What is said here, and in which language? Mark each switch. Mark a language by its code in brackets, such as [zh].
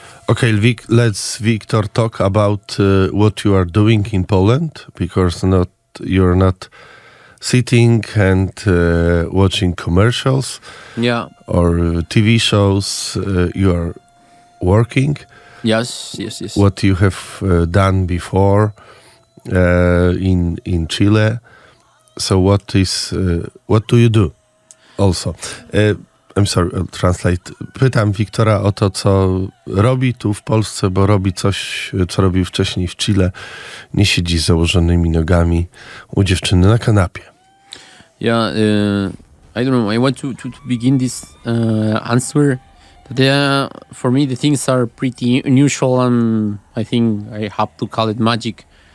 [en] Okay, let's Victor talk about what you are doing in Poland, because you're not sitting and watching commercials or TV shows. You are working. Yes. What you have done before in Chile. So what do you do? Also, I'm sorry, I'll translate. [pl] Pytam Wiktora o to, co robi tu w Polsce, bo robi coś, co robił wcześniej w Chile. Nie siedzi z założonymi nogami u dziewczyny na kanapie. [en] Yeah, I don't know. I want to begin this answer. For me, the things are pretty unusual, and I think I have to call it magic.